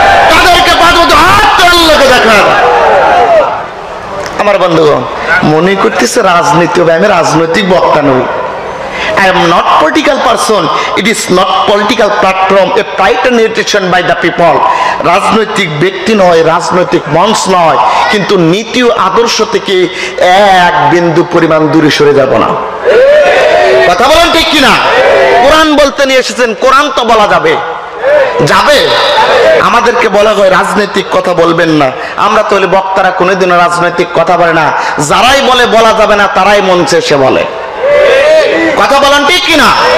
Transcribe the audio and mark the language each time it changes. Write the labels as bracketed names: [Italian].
[Bangla] তাদেরকে পাওয়া যাবে, হাত তোলাকে দেখান। আমার বন্ধুগণ, মনে করতেছে রাজনীতি হবে, আমি রাজনৈতিক বক্তা নই। [English] I am not political person. It is not political platform, a private narration by the people. [Bangla] রাজনৈতিক ব্যক্তি নয়, রাজনৈতিক মঞ্চ নয়, কিন্তু নীতি ও আদর্শ থেকে এক বিন্দু পরিমাণ দূরে সরে যাব না। কথা বলেন ঠিক কিনা? কোরআন বলতে নিয়ে এসেছেন, কোরআন তো বলা যাবে, যাবে। আমাদেরকে বলা হয় রাজনৈতিক কথা বলবেন না, আমরা তো বক্তারা কোনোদিনও রাজনৈতিক কথা বলে না, যারাই বলে বলা যাবে না তারাই মঞ্চে এসে বলে। কথা বলেন ঠিক কিনা?